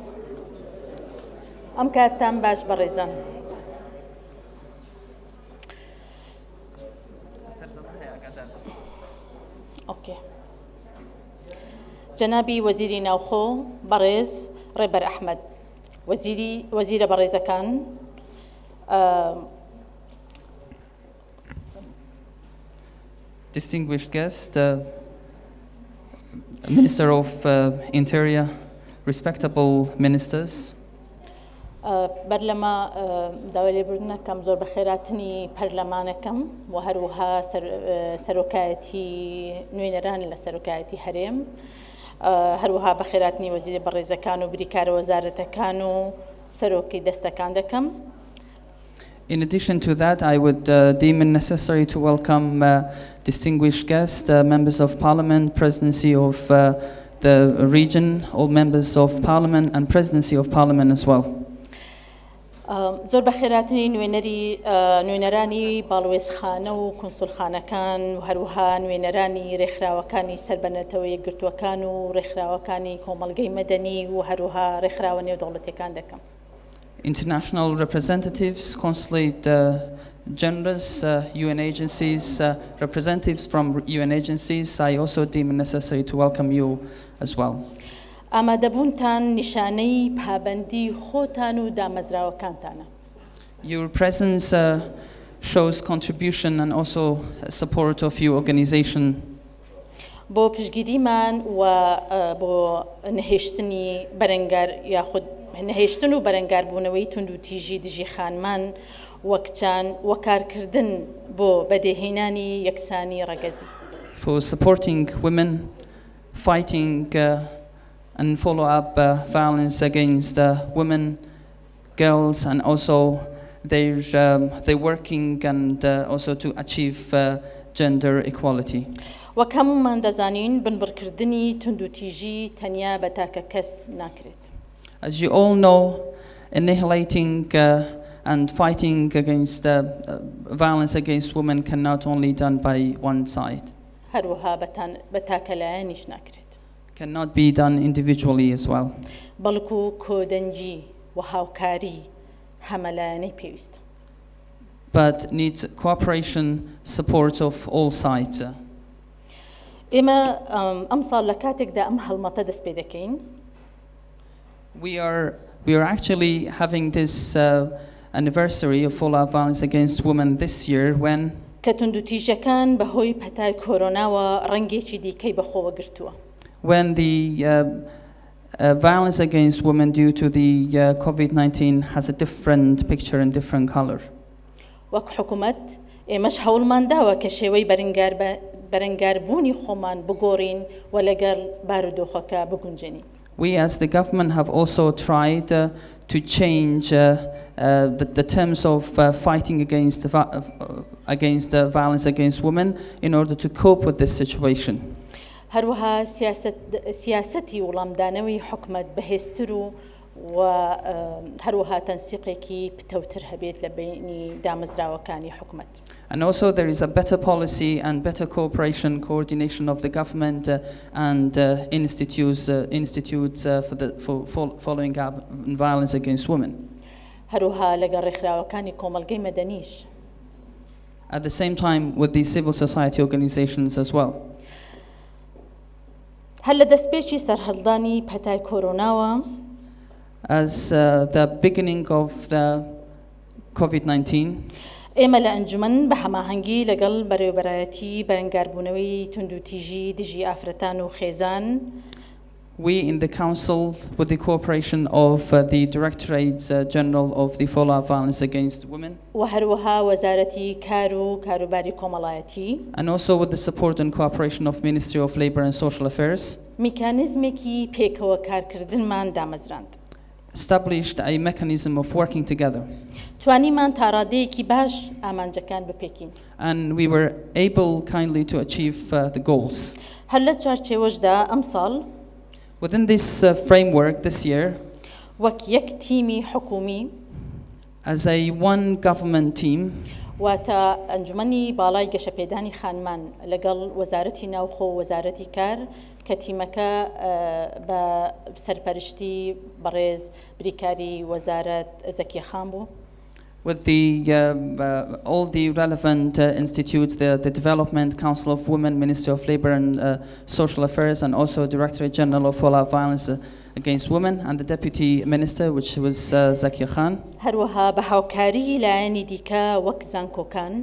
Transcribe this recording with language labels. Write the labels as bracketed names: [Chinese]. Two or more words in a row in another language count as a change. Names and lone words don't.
[Central Kurdish] ئەم کاتتان باش بەڕێزان. جەنابی وەزیری ناوخۆ بەڕێز ڕێبەر ئەحمەد، وەزیرە بەڕێزەکان، [English] distinguished guest, Minister of Interior, respectable ministers. [Central Kurdish] بەر لەمە داوای لێبوردنەکەم زۆر بەخێراتنی پەرلەمانەکەم و هەروەها سەرۆکایەتی نوێنەران لە سەرۆکایەتی هەرێم، هەروەها بەخێراتنی وەزیرە بەڕێزەکان و بریکارە وەزارەتەکان و سەرۆکی دەستەکان دەکەم. [English] In addition to that, I would deem it necessary to welcome distinguished guests, members of parliament, presidency of the region, all members of parliament and presidency of parliament as well. [Central Kurdish] زۆر بەخێراتنی نوێنەرانی باڵوێزخانە و کونسڵخانەکان و هەروەها نوێنەرانی ڕێکخراوەکانی سەربەنەتەوەی یەکگرتووەکان و ڕێکخراوەکانی کۆمەڵگەی مەدەنی و هەروەها ڕێکخراوە نێودەوڵەتیەکان دەکەم. [English] International representatives, consulate generals, UN agencies, representatives from UN agencies, I also deem it necessary to welcome you as well. [Central Kurdish] ئامادەبوونتان نیشانەی پابەندی خۆتان و دامەزراوەکانتانە. [English] Your presence shows contribution and also support of your organization. [Central Kurdish] بۆ پشتگیریمان و بۆ نەهێشتنی بەرەنگار یاخود نەهێشتن و بەرەنگاربوونەوەی توندوتیژی دژی خانمان وەکارکردن بۆ بەدێهێنانی یەکسانی ڕەگەزی. [English] For supporting women, fighting and follow up violence against women, girls, and also they're working and also to achieve gender equality. [Central Kurdish] وەکەممان دەزانین بنبڕکردنی توندوتیژی تەنیا بە تاکە کەس ناکرێت. [English] As you all know, annihilating and fighting against violence against women cannot only be done by one side. [Central Kurdish] هەروەها بە تاکە لایەنیش ناکرێت. [English] Cannot be done individually as well. [Central Kurdish] بەڵکو کۆدەنجی و هاوکاری هەمەلایەنەی پێویستە. [English] But needs cooperation, support of all sides. [Central Kurdish] ئێمە ئەم ساڵ لە کاتێکدا ئەم هەڵمەتە دەست پێ دەکەین. [English] We are actually having this anniversary of all-out violence against women this year when [Central Kurdish] کە توندوتیژەکان بەهۆی پەتای کۆرۆناوە ڕەنگێکی دیکەی بەخۆوە گرتووە. [English] When the violence against women due to the COVID-19 has a different picture and different color. [Central Kurdish] وەک حکوومەت ئێمەش هەوڵمان داوە کە شێوەی بەرەنگاربوونی خۆمان بگۆڕین و لەگەڵ بارودۆخەکە بگونجێنین. [English] We as the government have also tried to change the terms of fighting against violence against women in order to cope with this situation. [Central Kurdish] هەروەها سیاسەتی وڵامدانەوەی حکومەت بەهێزتر و هەروەها تەنسیقێکی پتەوتر هەبێت لە بینی دامەزراوەکانی حکومەت. [English] And also there is a better policy and better cooperation, coordination of the government and institutes for following up violence against women. [Central Kurdish] هەروەها لەگەڵ ڕێکخراوەکانی کۆمەڵگەی مەدەنیش. [English] at the same time with the civil society organizations as well. [Central Kurdish] هەر لە دەستپێکی سەرهەڵدانی پەتای کۆرۆناوە [English] As the beginning of the COVID-19, [Central Kurdish] ئێمە لە ئەنجومەن بە هەماهەنگی لەگەڵ بەرەوبەرایەتی بەرەنگاربونەوەی توندوتیژی دژی ئافرەتان و خێزان [English] we in the Council, with the cooperation of the Directorates General of the Fallout Violence Against Women, [Central Kurdish] و هەروەها وەزارەتی کار و کاروباری کۆمەڵایەتی [English] and also with the support and cooperation of Ministry of Labour and Social Affairs, [Central Kurdish] میکانیزمێکی پێکەوە کارکردنمان دامەزراند. [English] established a mechanism of working together. [Central Kurdish] توانیمان تا ڕادەیەکی باش ئامانجەکان بپێکین. [English] And we were able kindly to achieve the goals. [Central Kurdish] هەر لە چوارچێوەشدا ئەمساڵ [English] Within this framework this year, [Central Kurdish] وەک یەک تیمی حکومی [English] as a one government team, [Central Kurdish] واتە ئەنجومەنی باڵای گەشەپێدانی خانمان لەگەڵ وەزارەتی ناوخۆ و وەزارەتی کار کە تیمەکە بە سەرپەرشتی بەڕێز بریکاری وەزارەت زەکیەخان بوو. [English] with all the relevant institutes, the Development Council of Women, Ministry of Labour and Social Affairs, and also Directorate General of Fallout Violence Against Women, and the Deputy Minister, which was Zakia Khan. [Central Kurdish] هەروەها بە هاوکاری لایەنی دیکە وەک زانکۆکان